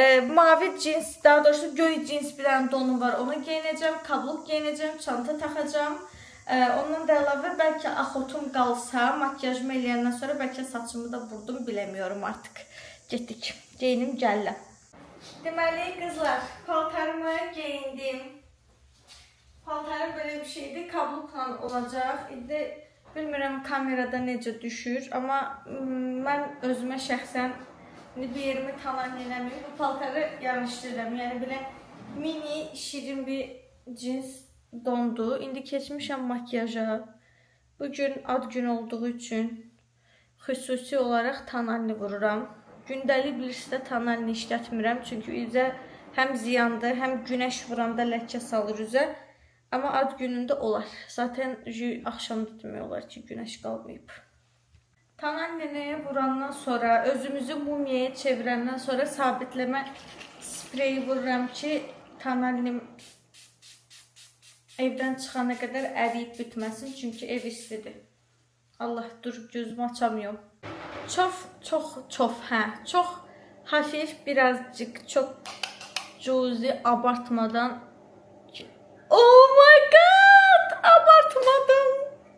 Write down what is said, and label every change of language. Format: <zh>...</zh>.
<az>Mavi cins, daha doğrusu göy cins bir dənə donum var, onu geyinəcəm, kabluq geyinəcəm, çanta taxacam. Ondan da əlavə bəlkə axotum qalsa, makyajımı eləyəndən sonra bəlkə saçımı da vurdum, bilemiyorum artıq. Getdik, geyinim gəllə. Deməli qızlar, paltarımı geyindim. Paltarım belə bir şeydir, kabluqla olacaq. İndi bilmirəm kamerada necə düşür, amma mən özümə şəxsən bir yerimi talan eləməyim. Bu paltarı yaraşdırıram. Yəni belə mini, şirin bir cins dondu. İndi keçmişəm makyaja. Bugün ad gün olduğu üçün xüsusi olaraq tanalini vururam. Gündəlik bilirsə tanalini işlətmirəm. Çünki üzə həm ziyandır, həm günəş vuranda ləkə salır üzə. Amma ad günündə olar. Zaten axşamda demək olar ki, günəş qalmayıb. Tanalini vurandan sonra, özümüzü mumiyaya çevirəndən sonra sabitləmə spreyi vururam ki, tanalinim evdən çıxana qədər əriyib bitməsin. Çünki ev istidir.</az> <tr>Allah, dur, gözümü açamıyorum.</tr> <az>Çox hafif, birazcık, çox cüzi, abartmadan.</az> <en>Oh my god!</en> <tr>Abartmadan.</tr>